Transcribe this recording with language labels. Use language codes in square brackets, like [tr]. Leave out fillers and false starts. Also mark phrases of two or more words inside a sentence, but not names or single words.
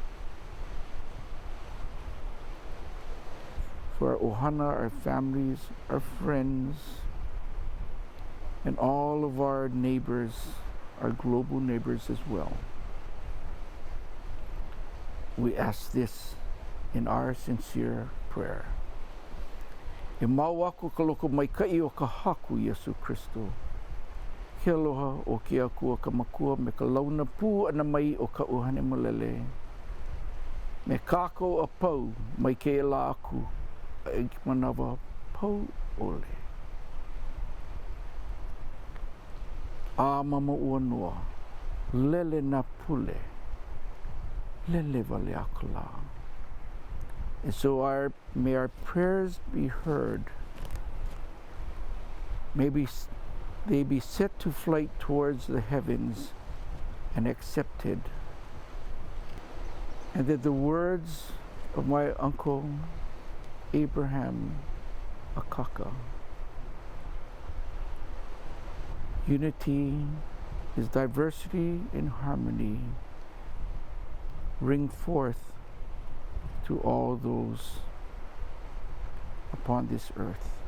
[en] For our ohana, our families, our friends, and all of our neighbors, our global neighbors as well. We ask this in our sincere prayer. [haw] E mau aku ka loko maikai o ka haku Yesu Kristo. Ke aloha o ke akua ka makua me ka launa pū ana mai o ka uhane malele. Me kako a pau mai ke la aku a manawa pau ole. A mama ua noa, lele na pule, lele vale akala. [en] And so may our prayers be heard. Maybe they be set to flight towards the heavens and accepted. And that the words of my uncle Abraham Akaka, unity is diversity in harmony, ring forth to all those upon this earth.